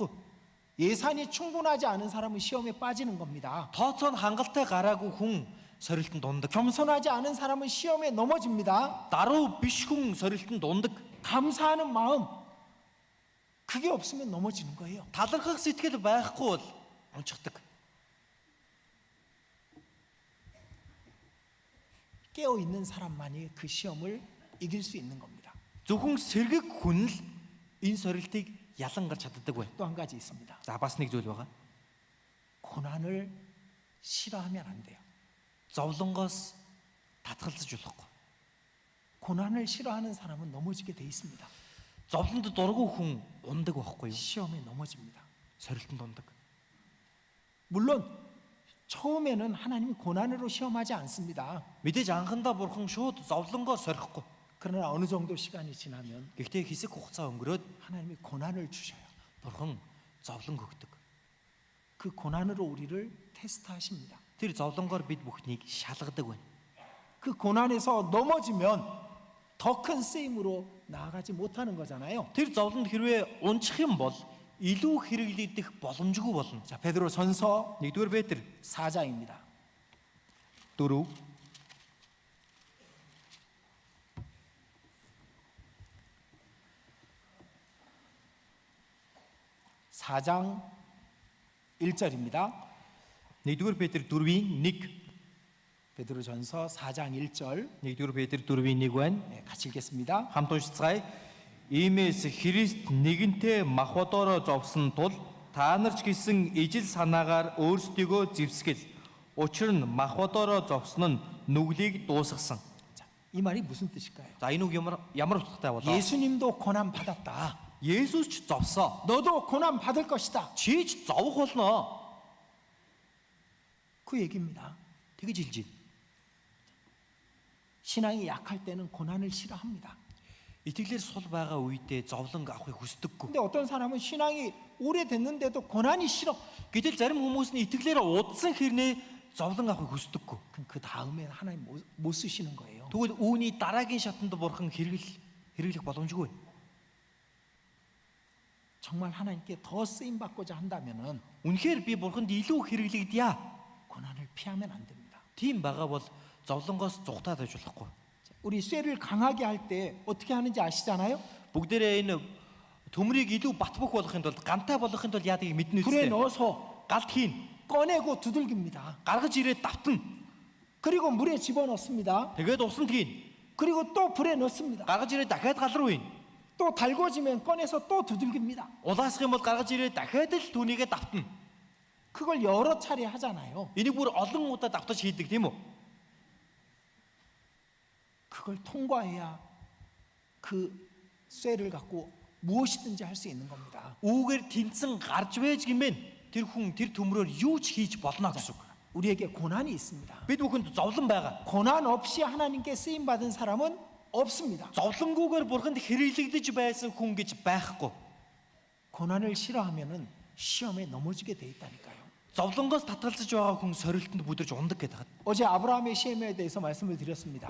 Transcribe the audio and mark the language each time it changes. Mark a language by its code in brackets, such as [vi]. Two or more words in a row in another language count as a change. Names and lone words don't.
[ko] 예산이 충분하지 않은 사람은 시험에 빠지는 겁니다. [mn] Тооцоо нь хангалттай гараагүй хүн сорилтонд ундаг. [ko] 겸손하지 않은 사람은 시험에 넘어집니다. [mn] Даруй биш хүн сорилтонд ундаг. [ko] 감사하는 마음 그게 없으면 넘어지는 거예요. [mn] Талархах сэтгэл байхгүй бол унчихдаг. [ko] 깨어 있는 사람만이 그 시험을 이길 수 있는 겁니다. [mn] Зөвхөн сэргэг хүн л энэ сорилтыг ялан гарч чаддаг бай. [ko] 또 한 가지 있습니다. [mn] За бас нэг зүйл байгаа. [ko] 고난을 싫어하면 안 돼요. [mn] Зовлонгоос татгалзаж болохгүй. [ko] 고난을 싫어하는 사람은 넘어지게 돼 있습니다. [mn] Зовлонд дургүй хүн ундаг байхгүй юу? [ko] 시험에 넘어집니다. [mn] Сорилтонд ундаг. [ko] 물론 처음에는 하나님이 고난으로 시험하지 않습니다. [mn] Мэдээж анхандаа бурхан шууд зовлонгоо сорихгүй. [ko] 그러나 어느 정도 시간이 지나면 [mn] Гэхдээ хэсэг хугацаа өнгөрөөд [ko] 하나님이 고난을 주셔요. [mn] бурхан зовлон өгдөг. [ko] 그 고난으로 우리를 테스트하십니다. [mn] Тэр зовлонгоор бид бүхнийг шалгадаг байна. [ko] 그 고난에서 넘어지면 더 큰 쓰임으로 나아가지 못하는 거잖아요. [mn] Тэр зовлонд хэрвээ унчих юм бол илүү хэрэглэгдэх боломжгүй болно. [ko] 자, 베드로 전서 [mn] 1-р Петр [ko] 4장입니다. [mn] 4 [ko] 4장 1절입니다. [mn] 1-р Петр 4-ийн 1. [ko] 베드로 전서 4장 1절 [mn] 1-р Петр 4-ийн 1 байна. [ko] 같이 읽겠습니다. [mn] Хамт уншицгаая. Иймээс Христ нэгэнтээ махбодороо зовсон тул та нар ч гэсэн ижил санаагаар өөрсдийгөө зэвсгэл. Учир нь махбодороо зовсон нь нүглийг дуусгасан. [ko] 자, 이 말이 무슨 뜻일까요? [mn] За энэ үг ямар утгатай болоо? [ko] 예수님도 고난 받았다. [mn] Есүс ч зовсоо. [ko] 너도 고난 받을 것이다. [mn] Чи ч зовох болно. [ko] 그 얘기입니다. [mn] Тэгэж хэлж байна. [ko] 신앙이 약할 때는 고난을 싫어합니다. [mn] Итгэлээр сул байгаа үедээ зовлон авахыг хүсдэггүй. [ko] 근데 어떤 사람은 신앙이 오래됐는데도 고난이 싫어. [mn] Гэтэл зарим хүмүүс нь итгэлээр удсан хэрнээ зовлон авахыг хүсдэггүй. [ko] 그럼 그 다음에 하나님 못 쓰시는 거예요. [mn] Тэгвэл үүний дараагийн шатанд бурхан хэрэглэх боломжгүй. [ko] 정말 하나님께 더 쓰임 받고자 한다면은 [mn] Үнэхээр би бурханд илүү хэрэглэгдъя. [ko] 고난을 피하면 안 됩니다. [mn] Тийм байгаа бол зовлонгоос зугатаад байж болохгүй. [ko] 우리 쇠를 강하게 할 때 어떻게 하는지 아시잖아요? [mn] Бүгдээрээ энэ төмрийг илүү батбөх болохын тулд гантай болохын тулд яадгийг мэднэ [ko] 불에 [mn] үстэй. [ko] 넣어서 [mn] Галт хийн. [ko] 꺼내고 두들깁니다. [mn] Гаргаж ирээд давтна. [ko] 그리고 물에 집어넣습니다. [mn] Тэгээд усанд хийн. [ko] 그리고 또 불에 넣습니다. [mn] Гаргаж ирээд дахиад гал руу ийн. [ko] 또 달궈지면 꺼내서 또 두들깁니다. [mn] Улаасах юм бол гаргаж ирээд дахиад л түүнийгээ давтна. [ko] 그걸 여러 차례 하잖아요. [mn] Энийг бүр олон удаа давтаж хийдэг тийм үү? [ko] 그걸 통과해야 그 쇠를 갖고 무엇이든지 할 수 있는 겁니다. [mn] Үүгээр тэнцэн гарч вэж гэмээр тэр хүн тэр төмрөөр юу ч хийж болно гэсэн үг. [ko] 우리에게 고난이 있습니다. [mn] Бид бүхэнд зовлон байгаа. [ko] 고난 없이 하나님께 쓰임 받은 사람은 없습니다. [mn] Зовлонгүйгээр бурханд хэрэглэгдэж байсан хүн гэж байхгүй. [ko] 고난을 싫어하면은 시험에 넘어지게 돼 있다니까요. [mn] Зовлонгоос татгалзаж байгаа хүн сорилтонд бүдэрж ундаг гэдэг. [ko] 어제 아브라함의 시험에 대해서 말씀을 드렸습니다.